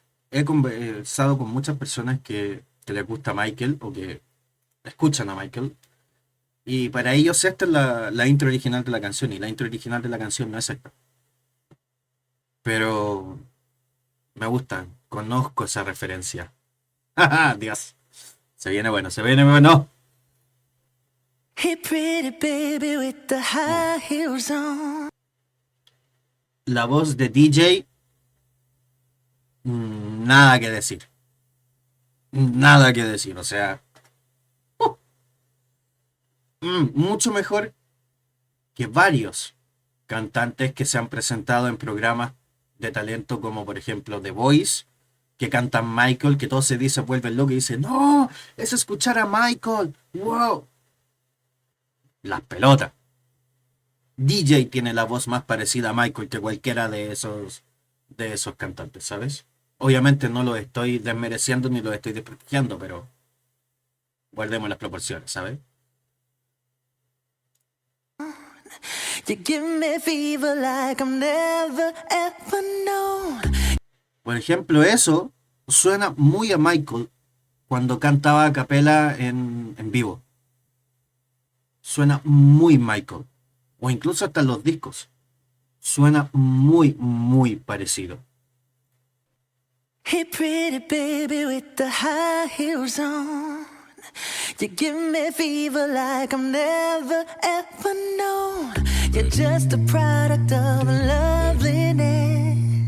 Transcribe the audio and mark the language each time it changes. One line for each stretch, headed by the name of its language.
Spanish: He conversado con muchas personas que les gusta Michael o que escuchan a Michael. Y para ellos esta es la intro original de la canción, y la intro original de la canción no es esta. Pero me gusta, conozco esa referencia. Dios, se viene bueno, se viene bueno.
English: Hey, pretty baby with the high heels on.
Spanish: La voz de DJ, nada que decir. Nada que decir, o sea, mucho mejor que varios cantantes que se han presentado en programas de talento como por ejemplo The Voice, que cantan Michael, que todo se dice, vuelven loco y dicen, no, es escuchar a Michael, wow. Las pelotas. DJ tiene la voz más parecida a Michael que cualquiera de esos cantantes, ¿sabes? Obviamente no lo estoy desmereciendo ni lo estoy desprestigiando, pero guardemos las proporciones, ¿sabes?
English: You give me fever like I'm never ever known.
Spanish: Por ejemplo, eso suena muy a Michael cuando cantaba a capela en vivo. Suena muy Michael. O incluso hasta en los discos. Suena muy, muy parecido.
English: Hey, pretty baby with the high heels on. You give me fever like I'm never ever known. You're just a product of loveliness.